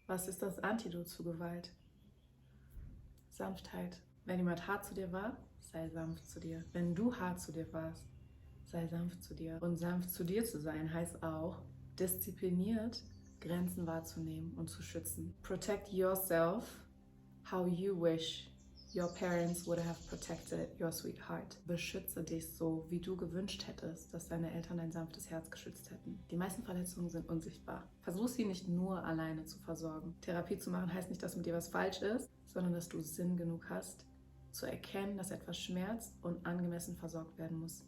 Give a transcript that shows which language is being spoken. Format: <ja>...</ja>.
<de>Was ist das Antidot zu Gewalt? Sanftheit. Wenn jemand hart zu dir war, sei sanft zu dir. Wenn du hart zu dir warst, sei sanft zu dir. Und sanft zu dir zu sein heißt auch, diszipliniert Grenzen wahrzunehmen und zu schützen.</de> <en>Protect yourself how you wish your parents would have protected your sweetheart.</en> <de>Beschütze dich so, wie du gewünscht hättest, dass deine Eltern dein sanftes Herz geschützt hätten. Die meisten Verletzungen sind unsichtbar. Versuch sie nicht nur alleine zu versorgen. Therapie zu machen heißt nicht, dass mit dir was falsch ist, sondern dass du Sinn genug hast, zu erkennen, dass etwas schmerzt und angemessen versorgt werden muss.</de>